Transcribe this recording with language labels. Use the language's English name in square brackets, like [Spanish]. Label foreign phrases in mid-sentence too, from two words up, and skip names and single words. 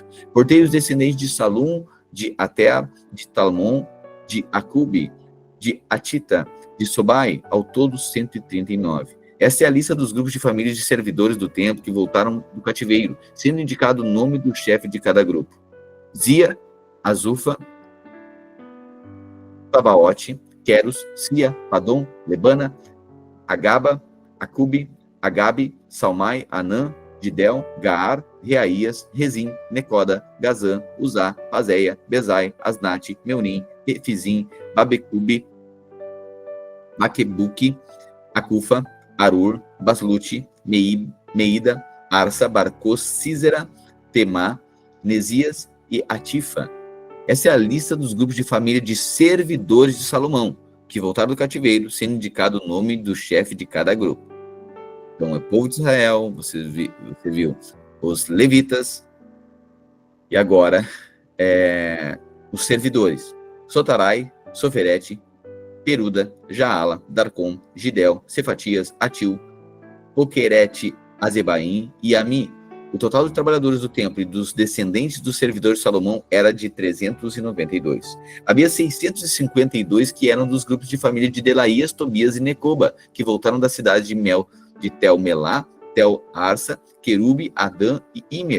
[Portuguese] Porteiros descendentes de Salum, de Ater, de Talmon, de Acube, de Atita, de Sobai, ao todo 139. Essa é a lista dos grupos de famílias de servidores do templo que voltaram do cativeiro, sendo indicado o nome do chefe de cada grupo: Zia, Azufa, Tabaote, Queros, Sia, Padom, Lebana, Agaba, Acube, Agabe, Salmai, Anã, Gidel, Gaar, Reaías, Rezim, Necoda, Gazã, Uzá, Pazéia, Bezai, Asnate, Meunim, Refizim, Babecube, Maquebuque, Acufa, Arur, Baslute, Meida, Arsa, Barcos, Císera, Temá, Nesias e Atifa. Essa é a lista dos grupos de família de servidores de Salomão, que voltaram do cativeiro, sendo indicado o nome do chefe de cada grupo. Então, é o povo de Israel, você viu os levitas, e agora os servidores: Sotarai, Soferete, Peruda, Jaala, Darcom, Gidel, Cefatias, Atil, Poquerete, Azebaim e Ami. O total de trabalhadores do templo e dos descendentes dos servidores de Salomão era de 392. Havia 652 que eram dos grupos de família de Delaías, Tobias e Necoba, que voltaram da cidade de Tel-Melá, Tel-Arsa, Querube, Adã e Imer.